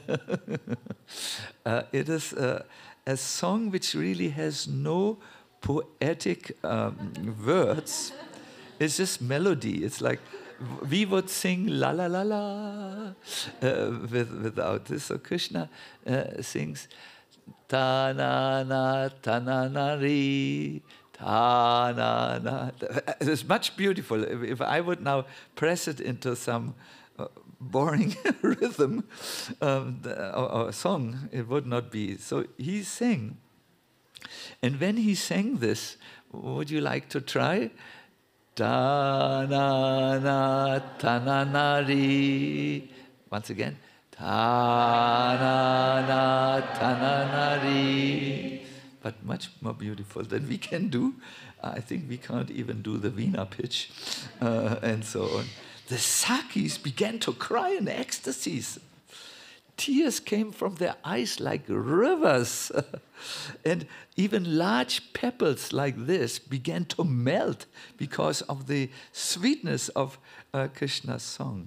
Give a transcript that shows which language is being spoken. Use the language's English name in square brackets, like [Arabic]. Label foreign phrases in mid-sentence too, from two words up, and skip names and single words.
[English] It is a song which really has no poetic words. It's just melody. It's like we would sing la la la la without this. So Krishna sings ta na na ta na na ri ta na na. It's much beautiful. If I would now press it into some boring rhythm or song, it would not be. So he sang. And when he sang this, would you like to try? Ta na na ta na na ri. Once again. Ta na na ta na na ri. But much more beautiful than we can do. I think we can't even do the Veena pitch and so on. The Sakis began to cry in ecstasies. Tears came from their eyes like rivers. And even large pebbles like this began to melt because of the sweetness of Krishna's song.